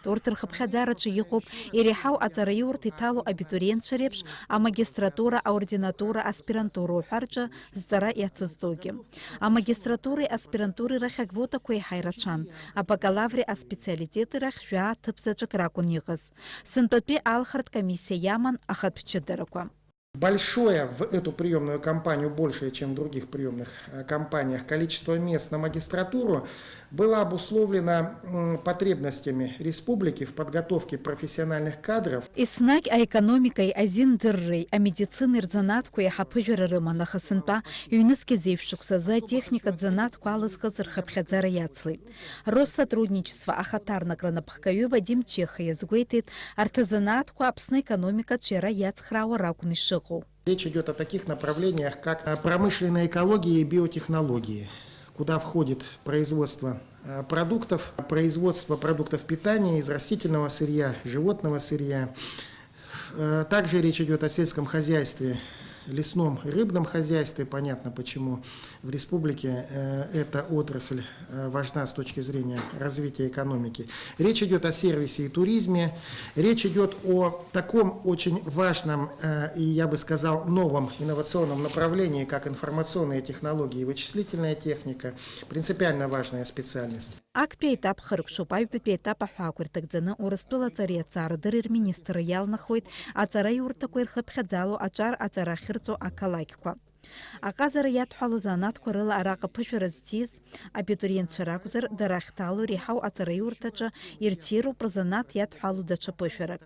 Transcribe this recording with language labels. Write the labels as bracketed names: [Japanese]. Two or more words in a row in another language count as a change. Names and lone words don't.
[Abkhazian] Урҭ рхыԥхьаӡараҿы иҟоуп иреиҳау аҵараиурҭа иҭало абитуриентцәа реиԥш амагистратура, аординатура, аспирантура уҳәарҿы зҵара иацызҵогьы. Амагистратуреи аспирантуреи рахь аквотақәа еиҳа ирацәан. Абакалаври аспециалитети рахь жәаа ҭыԥзаҵәык ракәын иҟаз. Сынтәатәи алхратә комиссиа иаман ахатә ҷыдарақәа. [Russian] Большое в эту приемную кампанию, большее, чем в других приемных кампаниях, количество мест на магистратуру было обусловлено потребностями республики в подготовке профессиональных кадров. [Abkhazian] Иснагь аекономикеи, азиндырреи, амедицинеи рзанааҭқәа иаҳа аԥыжәара рыман, аха сынтәа ҩнызқьи зеиԥшықәсазы атехникатә занааҭқәа алызкыз рхыԥхьаӡара иацлеит. Россотрудничество ахаҭарнакра напхгаҩы Вадим Чеха иазгәеиҭеит, арҭ азанааҭқәа Аԥсны экономикаҿы иара иацхраауа ракәын ишыҟоу. [Russian] Речь идет о таких направлениях, как промышленная экология и биотехнологии, куда входит производство производство продуктов питания из растительного сырья, животного сырья. Также речь идет о сельском хозяйстве, лесном и рыбном хозяйстве. Понятно, почему в республике эта отрасль важна с точки зрения развития экономики. Речь идет о сервисе и туризме. Речь идет о таком очень важном и, я бы сказал, новом инновационном направлении, как информационные технологии и вычислительная техника. Принципиально важная специальность. [Abkhazian] Актәи аетап хыркшоуп, аҩбатәи аетап аҳәаақәа ирҭагӡаны Урыстәылаҵареи аҵаарадырреи рминистрра иалнахуеит аҵараиурҭақәа ирхыԥхьаӡало аҿар аҵара ахьырҵо ақалақьқәа. Аҟазара иадҳәало занааҭқәа рыла араҟа аԥышәара зҭиз абитуриентцәа ракәзар, дара ахьҭало иреиҳау аҵараиурҭаҿы ирҭироуп рзанааҭ иадҳәало даҽа ԥышәарак.